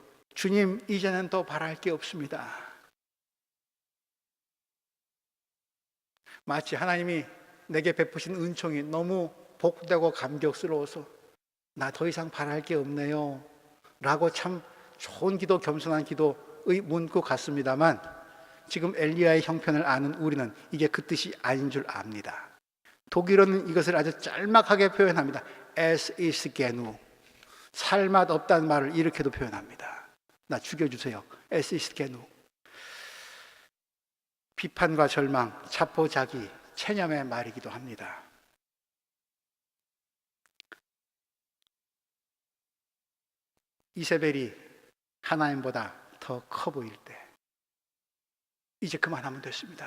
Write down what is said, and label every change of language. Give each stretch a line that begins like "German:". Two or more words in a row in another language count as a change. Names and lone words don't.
Korean: 주님, 이제는 더 바랄 게 없습니다. 마치 하나님이 내게 베푸신 은총이 너무 복되고 감격스러워서 나 더 이상 바랄 게 없네요 라고 참 좋은 기도, 겸손한 기도의 문구 같습니다만, 지금 엘리야의 형편을 아는 우리는 이게 그 뜻이 아닌 줄 압니다. 독일어는 이것을 아주 짤막하게 표현합니다.
German: Es ist genug.
Korean: 살맛 없다는 말을 이렇게도 표현합니다. 나 죽여주세요.
German: Es ist genug.
Korean: 비판과 절망, 자포자기, 체념의 말이기도 합니다. 이세벨이 하나님보다 더 커 보일 때 이제 그만하면 됐습니다.